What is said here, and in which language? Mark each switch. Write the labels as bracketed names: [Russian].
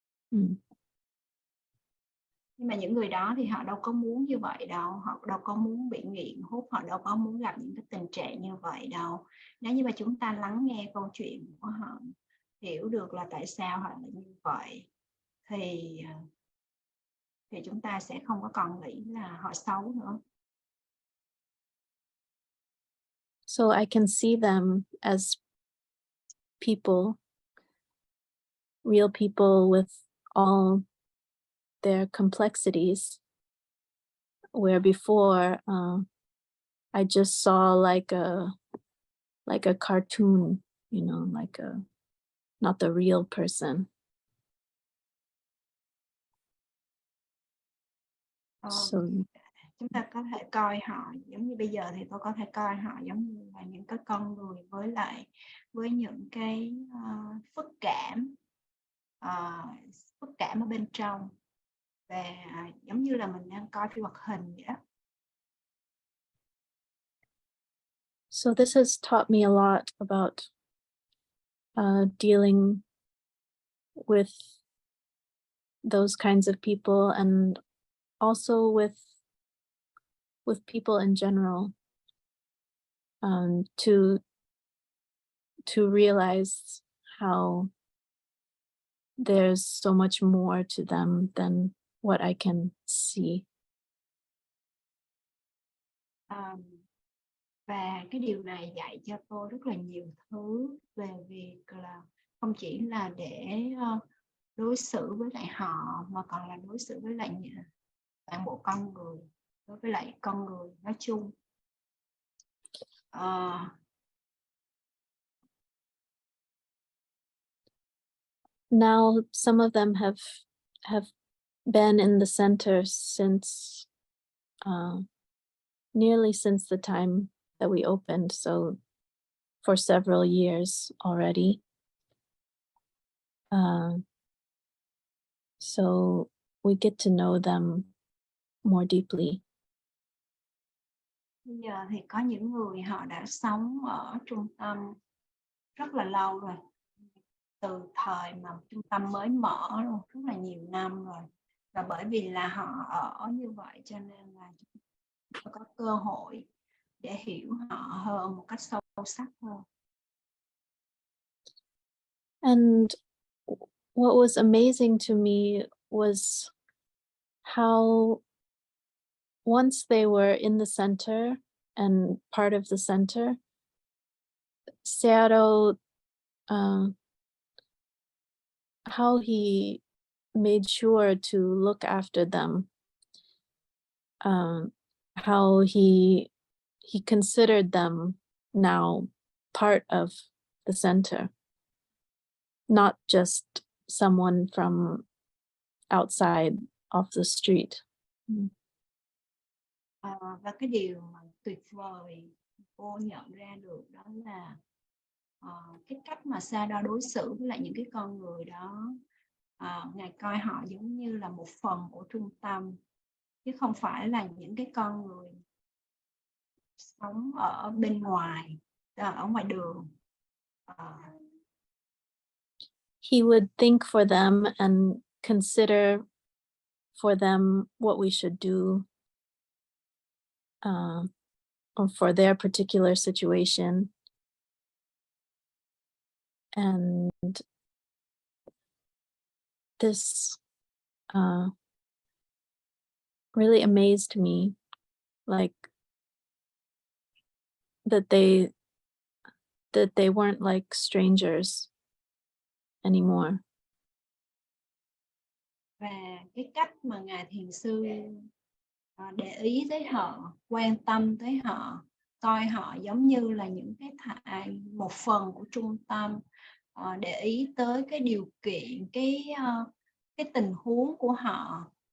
[Vietnamese] Nhưng mà những người đó thì họ đâu có muốn như vậy đâu, họ đâu có muốn bị nghiện hút, họ đâu có muốn gặp những cái tình trạng như vậy đâu. Nếu như mà chúng ta lắng nghe câu chuyện của họ, hiểu được là tại sao họ lại như vậy, thì chúng ta sẽ không có còn nghĩ là họ xấu nữa. [English] So I can see them as people, real people with all their complexities, where before I just saw like a cartoon, like not the real person. So [Vietnamese] chúng ta có thể coi họ giống như bây giờ thì tôi có thể coi họ giống như là những cái con người với những cái phức cảm ở bên trong, và giống như là mình đang coi phim hoạt hình vậy đó. [English] So this has taught me a lot about dealing with those kinds of people, and also with people in general, to realize how there's so much more to them than what I can see. [Vietnamese] Và cái điều này dạy cho tôi rất là nhiều thứ về việc là không chỉ là để đối xử với lại họ, mà còn là đối xử với lại toàn bộ con người, đối với lại con người nói chung. [English] Now some of them have been in the center since nearly since the time that we opened, so for several years already. So we get to know them more deeply. [Vietnamese] Bây giờ thì có những người họ đã sống ở trung tâm rất là lâu rồi, từ thời mà trung tâm mới mở luôn, rất là nhiều năm rồi. Và bởi vì là họ ở như vậy cho nên là chúng ta có cơ hội để hiểu họ hơn một cách sâu sắc hơn. [English] And what was amazing to me was how once they were in the center and part of the center, Sayalay how he made sure to look after them, how he considered them now part of the center, not just someone from outside off the street. [Vietnamese] Và cái điều mà tuyệt vời cô nhận ra được đó là cái cách mà Sa đo đối xử với lại những cái con người đó. Ngài coi họ giống như là một phần của trung tâm, chứ không phải là những cái con người sống ở bên ngoài, ở ngoài đường. [English] He would think for them and consider for them what we should do or for their particular situation. And this really amazed me, like that they weren't like strangers anymore. [Vietnamese] Và cái cách mà Ngài Thiền sư để ý tới họ, quan tâm tới họ, coi họ giống như là những cái một phần của trung tâm, để ý tới cái điều kiện, cái tình huống của họ.